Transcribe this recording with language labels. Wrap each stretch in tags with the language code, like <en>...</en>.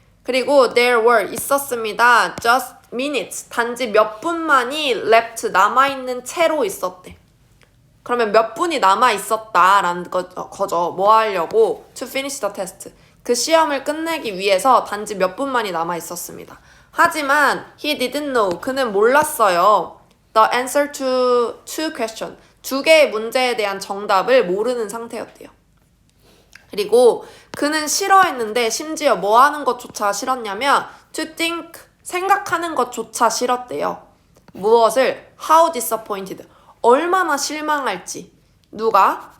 <ko>그리고</ko> <en>there were,</en> <ko>있었습니다.</ko> <en>just minutes,</en> <ko>단지 몇 분만이 left, 남아있는 채로 있었대. 그러면 몇 분이 남아있었다라는 거죠. 뭐 하려고?</ko> <en>to finish the test.</en> <ko>그 시험을 끝내기 위해서 단지 몇 분만이 남아있었습니다. 하지만</ko> <en>he didn't know,</en> <ko>그는 몰랐어요.</ko> <en>the answer to two questions,</en> <ko>두 개의 문제에 대한 정답을 모르는 상태였대요. 그리고 그는 싫어했는데 심지어 뭐 하는 것조차 싫었냐면</ko> <en>to think,</en> <ko>생각하는 것조차 싫었대요. 무엇을?</ko> <en>How disappointed,</en> <ko>얼마나 실망할지. 누가?</ko>